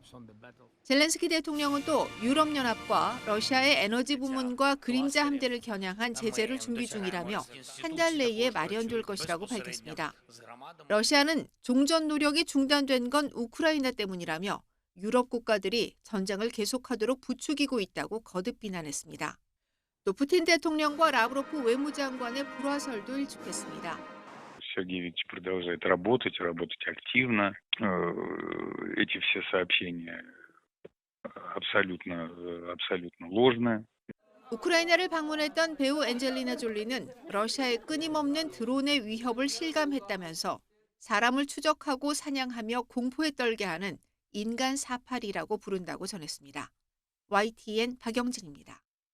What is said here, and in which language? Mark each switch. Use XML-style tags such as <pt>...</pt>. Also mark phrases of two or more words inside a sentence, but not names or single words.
<ko>젤렌스키 대통령은 또 유럽연합과 러시아의 에너지 부문과 그림자 함대를 겨냥한 제재를 준비 중이라며 한 달 내에 마련될 것이라고 밝혔습니다. 러시아는 종전 노력이 중단된 건 우크라이나 때문이라며 유럽 국가들이 전쟁을 계속하도록 부추기고 있다고 거듭 비난했습니다. 또 푸틴 대통령과 라브로프 외무장관의 불화설도 일축했습니다.</ko> <ru>Сергей Викторович продолжает работать активно. Эти все сообщения абсолютно ложная.</ru> <ko>우크라이나를 방문했던 배우 앤젤리나 졸리는 러시아의 끊임없는 드론의 위협을 실감했다면서 사람을 추적하고 사냥하며 공포에 떨게 하는 인간 사파리라고 부른다고 전했습니다. YTN 박영진입니다.</ko>